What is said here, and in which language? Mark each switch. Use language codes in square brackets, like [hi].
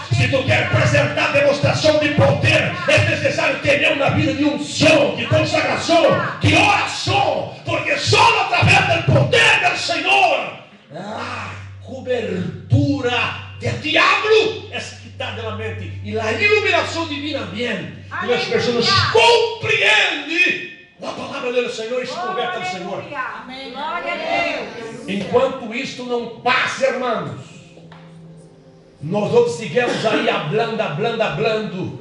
[pt] Se tu quer apresentar demonstração de poder, é necessário ter uma vida de unção, de consagração, de oração, porque só através do poder do Senhor, a cobertura do diabo é quitada da mente. [es] y la iluminación divina viene. Y las Aleluya. personas comprenden la palabra del Señor y se convierten al Señor. [pt] Amém. Glória a Deus. Enquanto isto não passa, irmãos, nós outros seguimos aí hablando, e